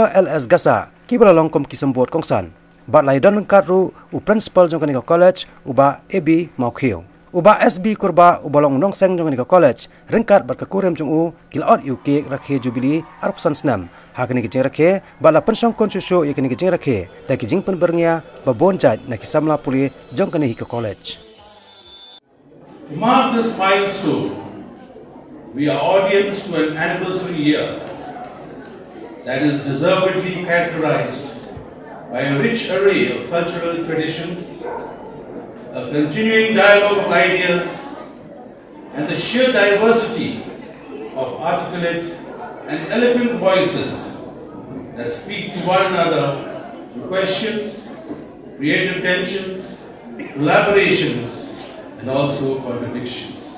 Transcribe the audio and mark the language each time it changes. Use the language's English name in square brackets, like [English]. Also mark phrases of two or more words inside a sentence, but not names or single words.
[Khasi] LS Gasa kibalalong kom kisambot kongsan. Bat laidon ringkat ru principal jong kani college uba AB Maukhiu. Uba SB kurba ubalong nong seng jong kani college ringkat bat kakurem jong u kilot UK Rakhe Jubili arpsan Snem. Hakani kejing Rakhe bala pensong konsusu yakani kejing Rakhe da kejing penberngya babonjat na kisamla puli jong kani college. [English] To mark this milestone, we are audience to an anniversary year that is deservedly characterized by a rich array of cultural traditions, a continuing dialogue of ideas, and the sheer diversity of articulate and eloquent voices that speak to one another through questions, creative tensions, collaborations, and also contradictions.